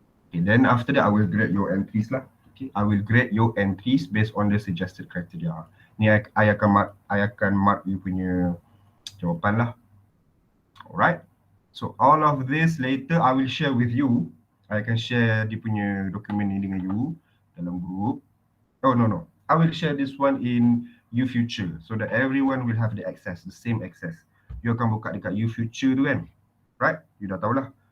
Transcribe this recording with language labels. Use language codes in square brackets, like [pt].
[en] Okay, then after that, I will grade your entries lah. Okay, I will grade your entries based on the suggested criteria. [ms] Ni I akan mark you punya jawapan lah. [en] Alright. So all of this later I will share with you. I can share [ms] dia punya dokumen ni dengan [en] you [ms] dalam group. [en] Oh no. I will share this one in YouFuture so that everyone will have the access, the same access. [ms] You akan buka dekat YouFuture tu kan. [en] Right? [ms] You dah tahulah.